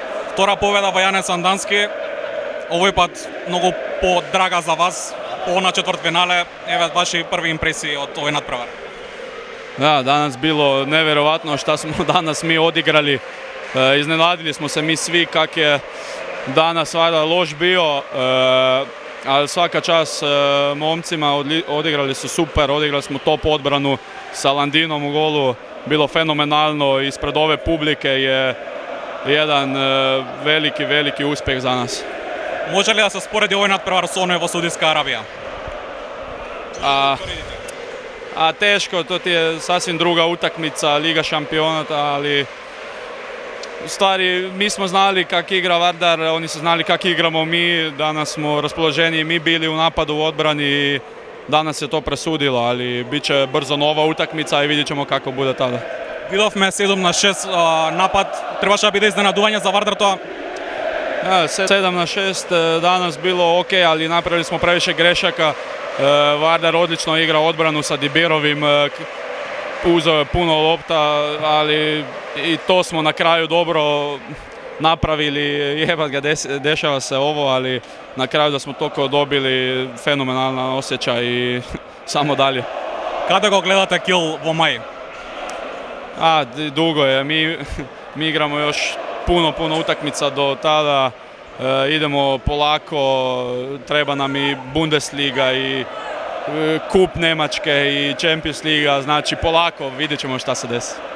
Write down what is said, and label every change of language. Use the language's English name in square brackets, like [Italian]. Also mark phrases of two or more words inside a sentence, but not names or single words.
[Macedonian] Втора победа во Јане Сандански, овој пат многу подрага за вас, на четвртфинале. Еве ваши први импресии од овој надпревар. [Croatian] Da, danas bilo nevjerovatno šta smo danas mi odigrali. Iznenadili smo se mi svi kak je danas valjda loš bio, ali svaka čast momcima, odigrali su super, odigrali smo top odbranu sa Landinom u golu, bilo fenomenalno, ispred ove publike je jedan veliki uspjeh za nas. [Macedonian] Може ли да се спореди овој надпревар со оној во Саудитска Арабија? [Croatian] A teško, to ti je sasvim druga utakmica, Liga šampionata, ali u stvari mi smo znali kak igra Vardar, oni su znali kak igramo mi, danas smo raspoloženi mi bili u napadu, u odbrani i danas je to presudilo, ali bit će brzo nova utakmica i vidjet ćemo kako bude tada. [Macedonian] Видовме 7-6 напад, требаше да биде изненадување за Вардар тоа? [Croatian] 7-6 danas bilo ok, ali napravili smo previše grešaka. Vardar odlično igra odbranu sa Dibirovim, uzeo je puno lopta, ali i to smo na kraju dobro napravili. Jebat ga, dešava se ovo, ali na kraju da smo toliko dobili, fenomenalan osjećaj i samo dalje. [Macedonian] Kada го гледате кил во мај? [Croatian] Dugo je, mi igramo još puno utakmica do tada, idemo polako, treba nam i Bundesliga i Kup Njemačke i Champions Liga, znači polako vidjet ćemo šta se desi.